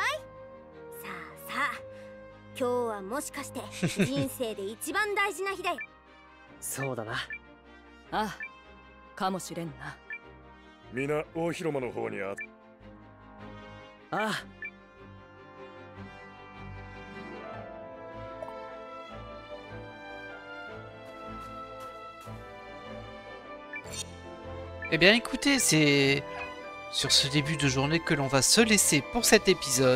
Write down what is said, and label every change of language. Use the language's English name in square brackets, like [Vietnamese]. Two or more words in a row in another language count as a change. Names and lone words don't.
[Japanese] さあさあ、今日はもしかして人生で一番大事な日だよ。そうだな。ああ、かもしれんな。皆大広間の方にああ。 [French] Eh bien écoutez, c'est sur ce début de journée que l'on va se laisser pour cet épisode.